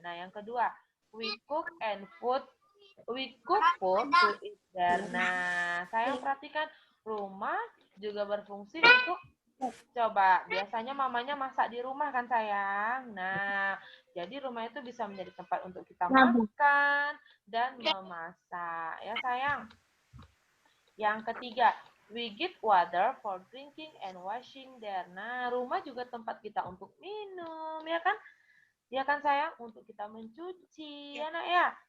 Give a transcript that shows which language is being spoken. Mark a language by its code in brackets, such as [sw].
[en] Nah, [id] yang kedua, [en] we cook food to eat there. [id] Nah, saya perhatikan rumah juga berfungsi untuk coba, biasanya mamanya masak di rumah kan sayang. Nah, jadi rumah itu bisa menjadi tempat untuk kita makan dan memasak. Ya sayang. Yang ketiga, [en] we get water for drinking and washing there. [id] Nah, rumah juga tempat kita untuk minum, ya kan? Ya kan sayang? Untuk kita mencuci, ya nak ya?